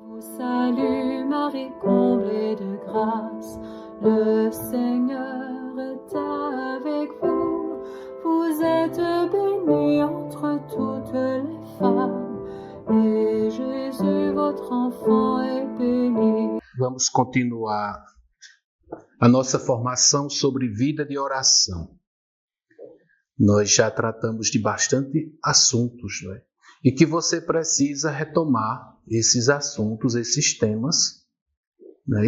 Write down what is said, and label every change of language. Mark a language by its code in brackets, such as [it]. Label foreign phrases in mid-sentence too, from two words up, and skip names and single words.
[fr] Salut Marie, comblée de grâce, le Seigneur est avec vous. Vous êtes bénie entre toutes les femmes, et Jésus, votre enfant, est béni. [pt] Vamos continuar a nossa formação sobre vida de oração. Nós já tratamos de bastante assuntos, não é? E que você precisa retomar esses assuntos, esses temas, né?